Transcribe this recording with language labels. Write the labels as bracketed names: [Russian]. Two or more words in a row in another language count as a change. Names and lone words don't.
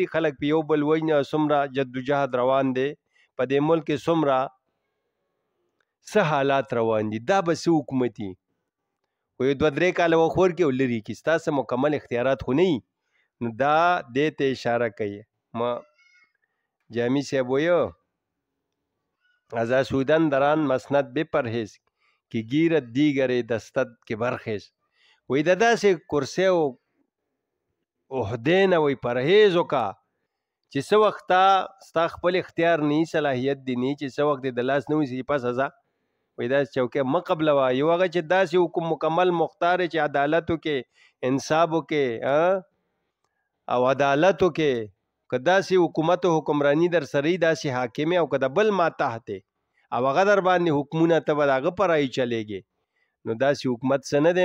[Pashto] خلک په یو بل وجنه څومره جدوجهد روان دی په دې ملک کې، څومره څه حالات روان دي. دا به څه حکومتي خو یو 2-3 کاله وخت ورکړي او لرې کړي، ستاسې مکمل اختیارات خو نه وي. نو دا دې ته اشاره کوي. ما جامی صاحب وایه [Persian] از آسودن در آن مسند بپرهیز که گیرد دیگر دستت که برخیز. [Pashto] وایي د داسې کرسۍ او عهدې نه وایي پرهیز وکړه چې څه وخت ستا خپل اختیار نه صلاحیت دی نه چې څه وخت د لاس نه ونیسي پس ځه. وایي داسې چوکۍ مه قبلوه. یو هغه چې داسې حکم مکمل مختار چې عدالت وکړې، انصاف وکړې او عدالت وکړې، که داسې حکومت او حکمرانی در سره داسې حاکمې او که د بل ماتحت او هغه در باندې حکمونه ته به د هغه په رایې چلېږي، نو داسې حکومت څه نه دی.